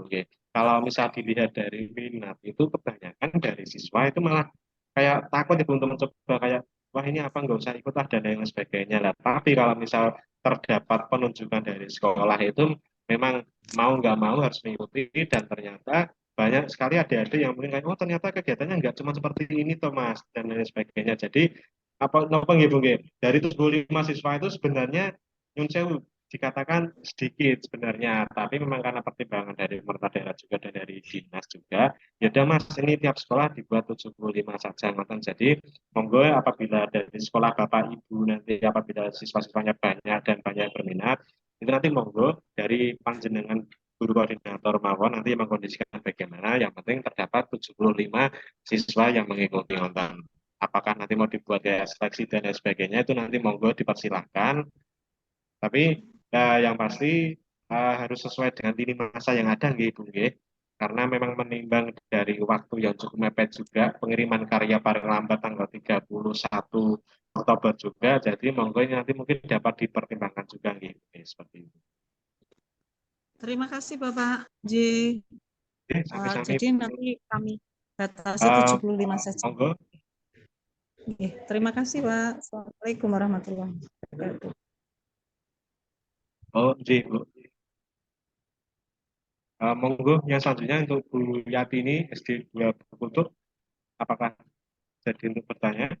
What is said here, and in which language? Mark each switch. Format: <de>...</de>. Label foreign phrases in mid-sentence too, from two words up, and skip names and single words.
<id>Kalau misal dilihat dari minat itu kebanyakan dari siswa itu malah kayak takut Ibu untuk mencoba, kayak wah ini apa nggak usah ikut dan lain sebagainya lah. Tapi kalau misal terdapat penunjukan dari sekolah itu memang mau nggak mau harus mengikuti, dan ternyata banyak sekali adik-adik yang mungkin kayak oh ternyata kegiatannya nggak cuma seperti ini toh Mas dan lain sebagainya. Jadi apa nggih Bu nggih, dari 75 siswa itu sebenarnya</id> <jv>nyun sewu</jv> <id>dikatakan sedikit sebenarnya, tapi memang karena pertimbangan dari pemerintah daerah juga dan dari dinas juga, ya udah Mas ini tiap sekolah dibuat 75 saja mantan. Jadi monggo apabila dari sekolah Bapak Ibu nanti apabila siswa-siswanya banyak dan banyak yang berminat, itu nanti monggo dari panjenengan guru koordinator mawon nanti mengkondisikan bagaimana, yang penting terdapat 75 siswa yang mengikuti nonton. Apakah nanti mau dibuat kayak seleksi dan lain sebagainya itu nanti monggo dipersilahkan. Tapi yang pasti harus sesuai dengan lini masa yang ada nggih Bu nggih. Karena memang menimbang dari waktu yang cukup mepet juga, pengiriman karya paling lambat tanggal 31 Oktober juga, jadi monggo ini nanti mungkin dapat dipertimbangkan juga nggih, seperti itu. Terima kasih Bapak J. Sami-sami. Jadi nanti kami batasi 75 saja. Monggo. Terima kasih Pak.</id> <ar>السلام عليكم ورحمة الله وبركاته.</ar> <id>Oh, iya, Bu. Monggo yang selanjutnya untuk Bu Yatini SD 2 Bukutuk, apakah jadi untuk bertanya?</id>